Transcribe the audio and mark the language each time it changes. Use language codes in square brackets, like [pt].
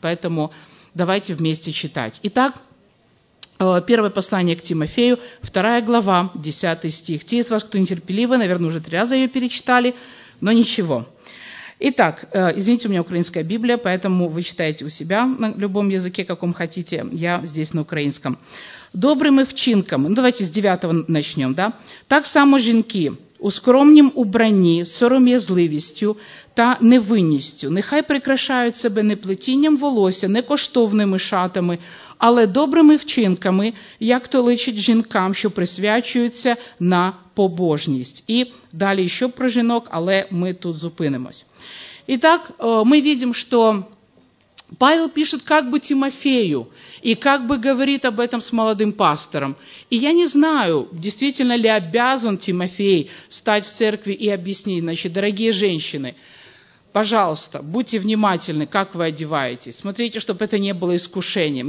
[ru] Поэтому давайте вместе читать. Итак, первое послание к Тимофею, 2 глава, 10 стих. Те из вас, кто нетерпеливый, наверное, уже 3 раза ее перечитали, но ничего. Итак, извините, у меня украинская Библия, поэтому вы читаете у себя на любом языке, каком хотите, я здесь на украинском. «Добрым и в чинком». Ну, давайте с 9 начнем, да? [uk] «Так само женки, ускромним у брони, сором'язливістю та невинністю, нехай прикрашають себе не плетінням волосся, не коштовними шатами, але добрими вчинками, як то личить жінкам, що присвячуються на побожність». І далі ще про жінок, але ми тут зупинимось. І так, ми бачимо, що [ru] Павел пишет как бы Тимофею и как бы говорит об этом с молодым пастором. И я не знаю, действительно ли обязан Тимофей стать в церкви и объяснить. Значит, дорогие женщины, пожалуйста, будьте внимательны, как вы одеваетесь. Смотрите, чтобы это не было искушением.